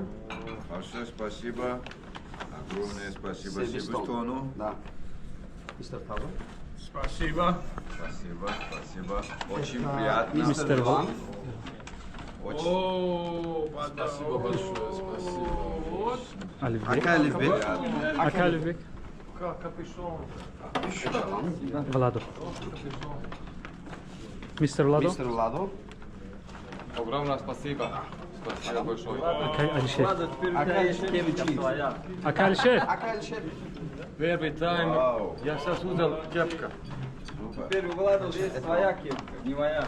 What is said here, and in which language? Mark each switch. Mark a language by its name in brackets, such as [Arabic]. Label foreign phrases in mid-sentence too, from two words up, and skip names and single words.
[Russian] Большое спасибо. Огромное спасибо Себистону. Себистону. Да. Мистер Тазо. Спасибо. Спасибо, спасибо. Очень приятно. Мистер Ван. Очень. О, спасибо большое, спасибо. Ака Алифбек. Ака Алифбек. Владо. Мистер Владо. Мистер Владо. Огромное спасибо. Спасибо большое. Ака Алишер. Ака Алишкевич. Ака Алишер. Ака Алишер. Первый тайм. Я сейчас удал кепка. Теперь у Влада есть твоя кепка, не моя.